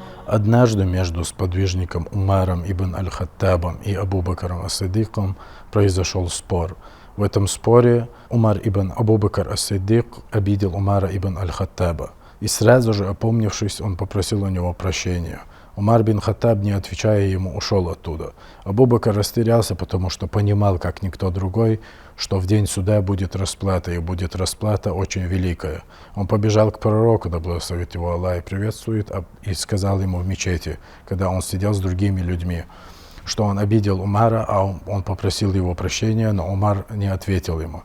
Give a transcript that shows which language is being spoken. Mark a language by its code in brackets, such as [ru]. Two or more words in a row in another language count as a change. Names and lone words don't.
[ru] Однажды между сподвижником Умаром ибн Аль-Хаттабом и Абу Бакром ас-Сиддиком произошел спор. В этом споре Умар ибн Абу Бакр ас-Сиддик обидел Умара ибн Аль-Хаттаба. И сразу же, опомнившись, он попросил у него прощения. Умар бин Хаттаб, не отвечая ему, ушел оттуда. Абу Бакр растерялся, потому что понимал, как никто другой, что в день суда будет расплата, и будет расплата очень великая. Он побежал к пророку, да благословит его Аллах и приветствует, и сказал ему в мечети, когда он сидел с другими людьми, что он обидел Умара, а он попросил его прощения, но Умар не ответил ему.